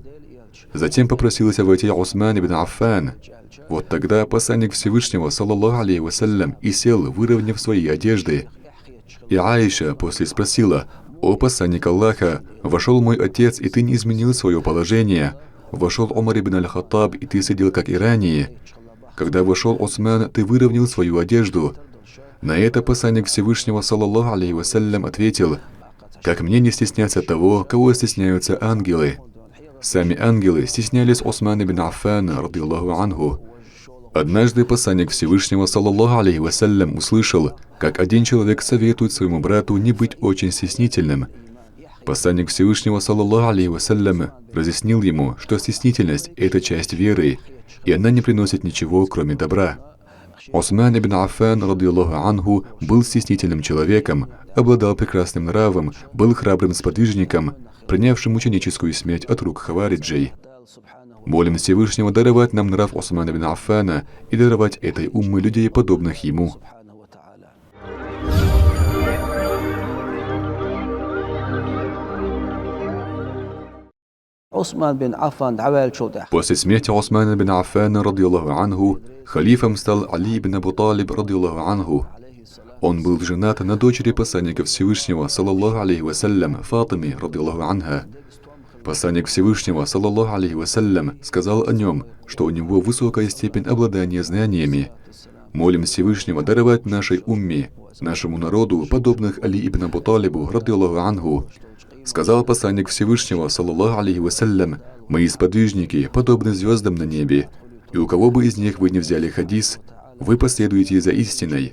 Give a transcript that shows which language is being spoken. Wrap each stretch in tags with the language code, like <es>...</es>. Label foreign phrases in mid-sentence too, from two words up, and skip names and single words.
<ru>Затем попросился войти Усман ибн Аффан. Вот тогда посланник Всевышнего,</ru> <ar>صلى الله عليه وسلم,</ar> <ru>и сел, выровняв свои одежды. И Аиша после спросила: «О посланник Аллаха, вошел мой отец, и ты не изменил свое положение. Вошел Умар ибн аль-Хаттаб, и ты сидел как и ранее. Когда вошел Усман, ты выровнял свою одежду». На это посланник Всевышнего,</ru> <ar>صلى الله عليه وسلم,</ar> <ru>ответил: «Как мне не стесняться того, кого стесняются ангелы?» Сами ангелы стеснялись Усмана ибн Аффана,</ru> <ar>رضي الله عنه.</ar> <ru>Однажды посланник Всевышнего,</ru> <ar>صلى الله عليه وسلم,</ar> <ru>услышал, как один человек советует своему брату не быть очень стеснительным. Посланник Всевышнего,</ru> <ar>صلى الله عليه وسلم,</ar> <ru>разъяснил ему, что стеснительность – это часть веры, и она не приносит ничего, кроме добра. Усман ибн Аффан,</ru> <ar>رضي الله عنه,</ar> <ru>был стеснительным человеком, обладал прекрасным нравом, был храбрым сподвижником, принявшим мученическую смерть от рук хавариджей. Молим Всевышнего даровать нам нрав Усмана ибн Аффана и даровать этой уммы людей, подобных ему. После смерти Усмана ибн Аффана,</ru> <ar>رضي الله عنه,</ar> <ru>халифом стал Али ибн Абу Талиб,</ru> <ar>رضي الله عنه.</ar> <ru>Он был женат на дочери посланника Всевышнего,</ru> <ar>صلى الله عليه وسلم,</ar> <ru>Фатиме,</ru> <ar>رضي الله عنها.</ar> <ru>Посланник Всевышнего,</ru> <ar>صلى الله عليه وسلم,</ar> <ru>сказал о нем, что у него высокая степень обладания знаниями. Молим Всевышнего даровать нашей умме, нашему народу, подобных Али ибн Абу Талибу,</ru> <ar>رضي الله عنه.</ar> <ru>Сказал посланник Всевышнего,</ru> <ar>صلى الله عليه وسلم:</ar> <ru>«Мои сподвижники подобны звездам на небе, и у кого бы из них вы не взяли хадис, вы последуете за истиной.</ru>